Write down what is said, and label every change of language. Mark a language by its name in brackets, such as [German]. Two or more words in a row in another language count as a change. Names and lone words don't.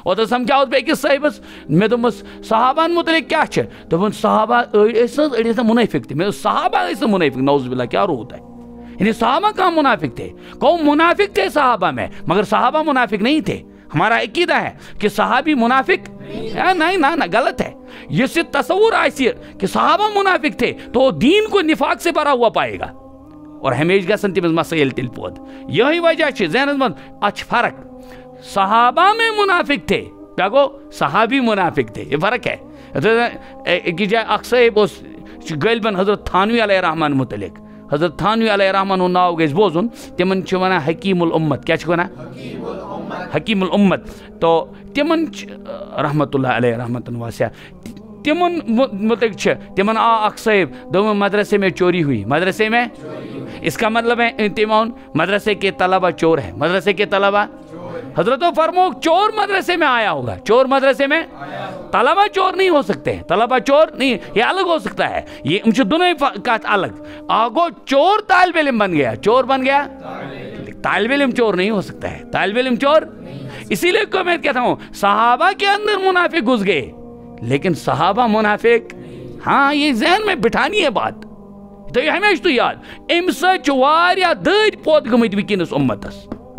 [Kashmiri] اوتر سمکھاوس بے أکِس صاحبس مے دوٚپمس صحابن متعلق کیا چھِ دوٚپُن صحابہ أڑۍ ٲسۍ منٲفق تہِ مے دوٚپ صحابہ ٲسۍ منٲفق نعوذ باللہ کیا روٗد تۄہہِ [Urdu] یعنی صحابہ کہاں منافق تھے کہو منافق تھے صحابہ میں مگر صحابہ منافق نہیں تھے ہمارا عقیدہ ہے کہ صحابی منافق نہیں نہ غلط ہے یہ تصور آئیسی کہ صحابہ منافق تھے تو دین کو نفاق سے بھرا ہوا پائے گا اور [Kashmiri] ہمیشہ گژھن تٔمِس مسائل تل پود یہی وجہ چھِ ذہنس منٛز اَتھ چھِ فرق [Urdu] صحابہ میں منافق تھے کیا گو صحابی منافق تھے یہ فرق ہے [Kashmiri] أکِس جایہِ اکھ صٲحب اوس غٲلبن حضرت تھانوی علیہ رحمان متعلق حضرت تھانوی علیہ رحمان ہُنٛد ناو گژھِ بوزُن تِمن چھِ ونان حکیم الامت کیا چھِ ونان حکیم الامت تو تِمن رحمت اللہ علیہ رحمتن واسعہ تِمن متعلق چھِ تِمن آ اکھ صٲحب دوٚپُن [Urdu] مدرسے میں چوری ہوئی مدرسے میں اس کا مطلب ہے تِمن مدرسے کے طلبہ چور ہے مدرسے کے طلبہ حضرت فرمو چور مدرسے میں آیا ہوگا چور مدرسے میں طلبہ چور نہیں ہو سکتے ہیں طلبہ چور نہیں یہ الگ ہو سکتا ہے یہ دونوں کات الگ آگو چور طالب علم بن گیا چور بن گیا طالب علم چور نہیں ہو سکتا ہے طالب علم چور اسی لیے کو میں کہتا ہوں صحابہ کے اندر منافق گھس گئے لیکن صحابہ منافق ہاں یہ ذہن میں بٹھانی ہے بات تو یہ ہمیشہ تو یاد [Kashmiri] امہ سۭتۍ چھُ واریاہ دٔرۍ پوت گٔمٕتۍ وٕنکیٚنس اُمتس